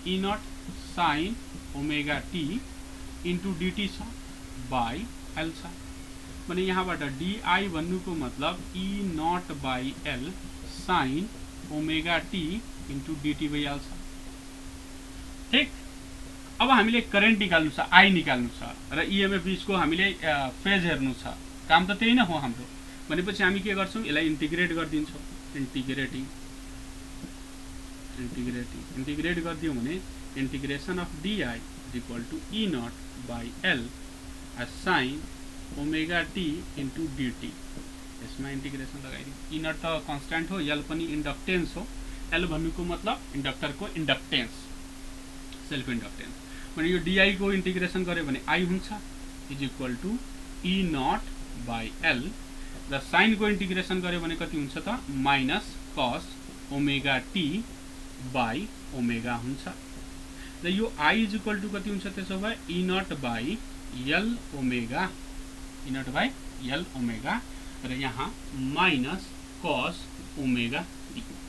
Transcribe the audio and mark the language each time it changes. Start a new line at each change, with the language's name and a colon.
Nepali: E not sine omega T into dt छ by L छ भने यहाँबाट डिआई भन्नुको मतलब ई not by L sine omega T into dt भइहाल्छ। ठिक। अब हामीले करेन्ट निकाल्नु छ, आई निकाल्नु छ र ईएमएफ बीचको हामीले फेज हेर्नु छ। काम त त्यही नै हो हाम्रो। भनेपछि हामी के गर्छौं? यसलाई इन्टिग्रेट गरिदिन्छौं। इन्टिग्रेट गरिदियौँ भने
English: Integration of D I is equal to E naught by L sine omega T into D T.
Nepali: इसमें इंटीग्रेशन लगाइदिउँ। ई नॉट तो कांस्टेंट हो, एल पनि इंडक्टेंस हो। एल भन्नुको मतलब इंडक्टर को इंडक्टेंस, सेल्फ इंडक्टेंस। भने यो डीआई को इंटीग्रेशन गरे भने आई हुन्छ is equal two E not by L र साइन को इंटीग्रेशन गरे भने कति हुन्छ त minus cos omega T by omega हुन्छ। र यो आई इज इक्वल टू कति हुन्छ त्यसो भए ई not by L omega, E not by L omega र यहाँ माइनस कस ओमेगा टी।